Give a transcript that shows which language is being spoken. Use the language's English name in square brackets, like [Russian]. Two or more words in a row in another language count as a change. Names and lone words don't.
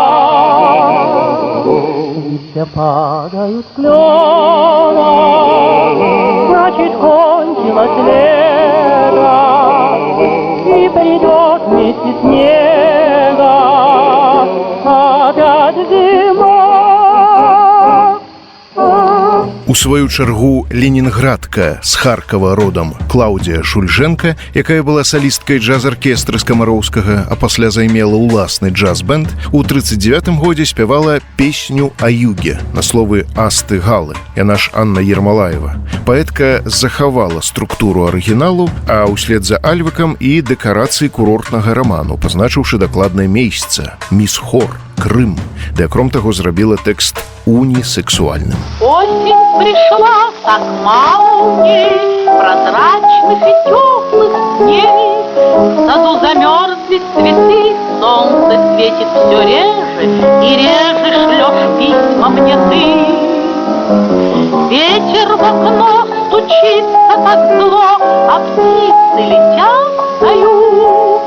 [Russian] Листья падают с клёна, значит, кончилось лето, и придет вместе снега опять зима. [Belarusian] У У сваю чаргу ленінградка з Харкова родам Клаўдія Шульженка, якая была салісткай джаз-аркестры Скамароўскага, а пасля займела ўласны джаз-бэнд, у 39-м годзе спявала песню [Russian] о юге [Belarusian] на словы Асты Галы. Яна ж Анна Ермолаева. Паэтка захавала структуру арыгіналу, а ўслед за альвыкам і дэкарацыі курортнага раману, пазначыўшы дакладнае месца – Міс-Хор, Крым, ды акром таго зрабіла тэкст унисексуальным. [Russian] Осень пришла, так мало в ней прозрачных и теплых дней. В саду замерзли цветы, солнце светит все реже, и реже шлешь письма мне ты. Ветер в окно стучится так зло, а птицы летят на юг.